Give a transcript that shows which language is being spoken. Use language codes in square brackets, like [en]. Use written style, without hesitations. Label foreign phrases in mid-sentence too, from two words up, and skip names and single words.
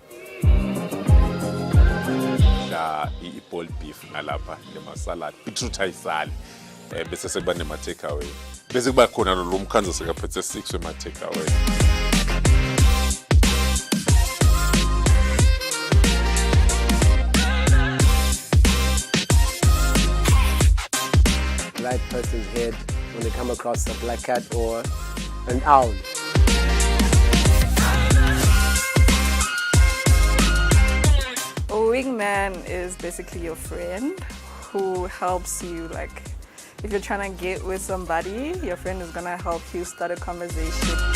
[zu] I- [en] ball beef [zu] nalapha nema- [en] salad beetroot [zu] ayisali bese sekuba nema-takeaway bese kuba khona lo mkhanza sekaphethe 6 wema-takeaway. [en] Right person's head when they come across a black cat or an owl. A wingman is basically your friend who helps you, like, if you're trying to get with somebody, your friend is gonna help you start a conversation.